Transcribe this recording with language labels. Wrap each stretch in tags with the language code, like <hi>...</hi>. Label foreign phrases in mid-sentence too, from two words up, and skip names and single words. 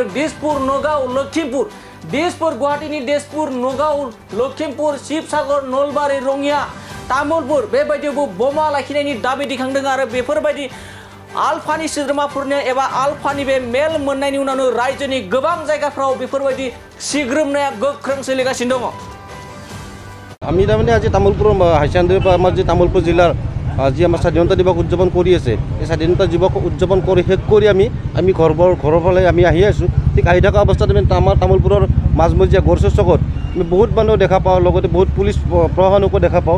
<brx>दिसपुर, नगाव, लखिमपुर, गुवाहाटीनि दिसपुर, नगाव, लखिमपुर, शिबसागर, नलबारि, रङिया, तामुलपुर बेबायदियावबो बमा लाखिनायनि दाबि दैखांदों आरो बेफोरबायदि आलफानि सोद्रोमाफोरनो एबा आलफानि बे मेल मोननायनि उनावनो रायजोनि गोबां जायगाफ्राव बेफोरबायदि सिग्रोमनाया गोख्रों सोलिगासिनो दङ।</brx> <as>আমি তাৰমানে আজি তামোলপুৰৰ হাইচান্দিৰ পৰা আমাৰ যি তামোলপুৰ জিলাৰ যি আমাৰ স্বাধীনতা দিৱস উদযাপন কৰি আছে, এই স্বাধীনতা দিৱস উদযাপন কৰি শেষ কৰি আমি ঘৰৰ ফালে আমি আহি আছোঁ। ঠিক আহি থকা অৱস্থাত আমাৰ তামোলপুৰৰ মাজমজিয়া গড়চুৰ চকত আমি বহুত মানুহ দেখা পাওঁ, লগতে বহুত পুলিচ প্ৰশাসনকো দেখা পাওঁ।</as>